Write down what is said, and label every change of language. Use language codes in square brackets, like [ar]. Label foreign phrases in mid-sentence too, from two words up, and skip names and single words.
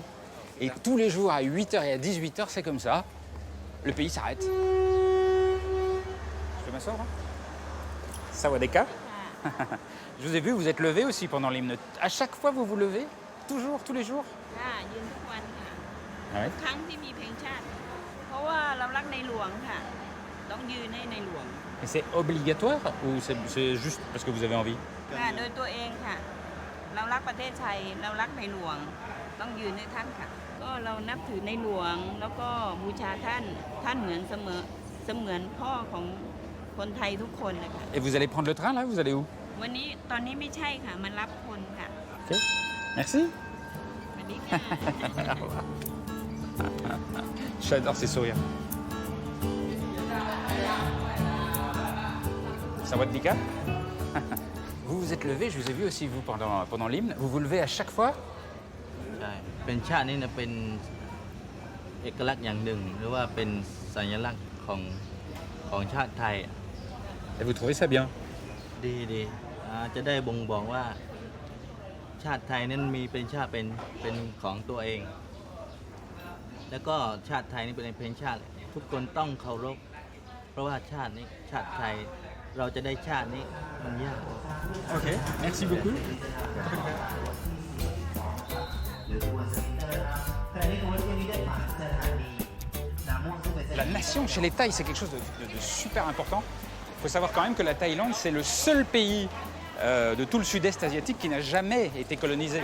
[fr] Et tous les jours, à 8h et à 18h, c'est comme ça. Le pays s'arrête. Je peux m'asseoir, hein? [th] Sawadeka. [fr] Je vous ai vu, vous êtes levé aussi pendant l'hymne. À chaque fois, vous vous levez? Toujours, tous les jours? [th] ค่ะยืนทุกวันค่ะ [fr] Ah ouais? [th] ทุกครั้งที่มีเพลงชาติ เพราะว่าเรารักในหลวงค่ะ ต้องยืนให้ในหลวง [fr] Et c'est obligatoire ou c'est juste parce que vous avez envie? [th] ค่ะโดยตัวเองค่ะ เรารักประเทศไทย เรารักในหลวง ต้องยืนให้ท่านค่ะ ก็เรานับถือในหลวง แล้วก็บูชาท่าน ท่านเหมือนเสมือนพ่อของคนไทยทุกคนนะคะ [fr] Et vous allez prendre le train, là? Vous allez où? [th] วันนี้ตอนนี้ไม่ใช่ค่ะ มันรับคนค่ะ [fr] Ok. Merci. [th] สวัสดีค่ะ [fr] J'adore ces sourires. [th] Sawadika. [fr] Vous vous êtes levé, je vous ai vu aussi vous pendant l'hymne. Vous vous levez à chaque fois? [th] ใช่เป็นชาตินี่นะเป็นเอกลักษณ์อย่างหนึ่งหรือว่าเป็นสัญลักษณ์ของชาติไทย [fr] Et vous trouvez ça bien? [th] ดีจะได้บ่งบอกว่าชาติไทยนั้นมีเป็นชาติเป็นของตัวเอง แล้วก็ชาติไทยนี่เป็นเพลงชาติทุกคนต้องเคารพเพราะว่าชาตินี้ชาติไทยเราจะได้ชาตินี้มันยาก [fr] Ok, merci beaucoup. La nation chez les Thaïs, c'est quelque chose de super important. Il faut savoir quand même que la Thaïlande, c'est le seul pays de tout le sud-est asiatique qui n'a jamais été colonisé.